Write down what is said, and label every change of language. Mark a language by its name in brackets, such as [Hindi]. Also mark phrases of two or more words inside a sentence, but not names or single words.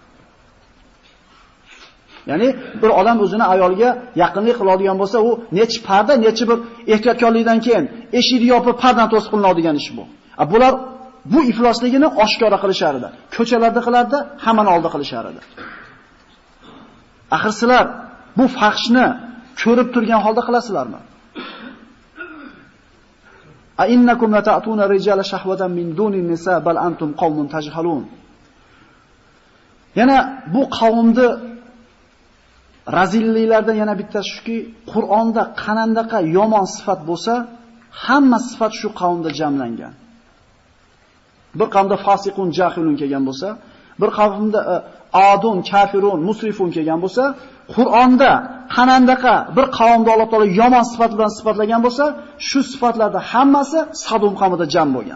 [Uzbek] Ya'ni bir odam o'zini ayoliga yaqinlik qiladigan bo'lsa, u nechi parda, nechi bir ehtiyotkorlikdan keyin eshikni yopib pardan to'sib qilinadigan ish bu. Bular bu iflosligini oshkora qilishar edi. Ko'chalarda qilardi, hammani oldi qilishar edi. Axir sizlar bu fahshni ko'rib turgan holda qilasizlarmi? [Arabic] أئنكم لتأتون الرجال شهوة من دون النساء بل أنتم قوم تجهلون. [Uzbek] Yana bu qavmni razilliklardan yana bittasi shuki, Qur'onda qanandaqa yomon sifat bo'lsa, hamma sifat shu qavmda jamlangan. Bir qavmda [Arabic] فاسقون جاهلون [Uzbek] kelgan bo'lsa, bir qavmda [Arabic] عادون كافرون مسرفون [Uzbek] kelgan bo'lsa, Qur'onda qanandaqa bir qavmda Alloh taolo yomon sifat bilan sifatlagan bo'lsa, shu sifatlarda hammasi Sadum qavmida jam bo'lgan.